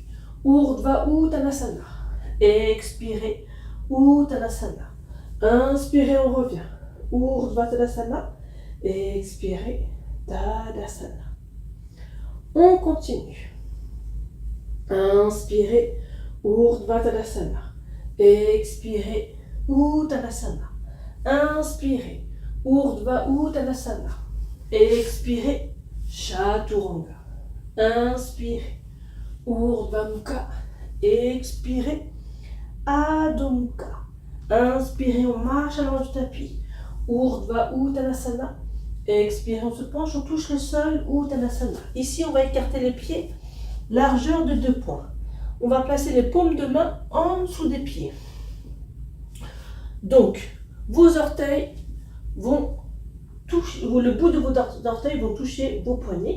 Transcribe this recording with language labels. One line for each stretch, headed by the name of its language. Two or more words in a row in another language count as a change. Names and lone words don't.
French: Urdhva Uttanasana. Expirez. Uttanasana. Inspirez, on revient. Urdhva Tadasana. Expirez. Tadasana. On continue. Inspirez. Urdhva Tadasana. Expirez. Uttanasana. Inspirez. Urdhva Uttanasana. Expirez. Chaturanga. Inspirez. Urdhva Mukha. Expirez. Adho Mukha. Inspirez, on marche à l'avant du tapis. Urdhva Uttanasana. Expirez, on se penche, on touche le sol. Uttanasana. Ici, on va écarter les pieds. Largeur de 2 points. On va placer les paumes de main en dessous des pieds. Donc, vos orteils vont toucher, le bout de vos orteils vont toucher vos poignets.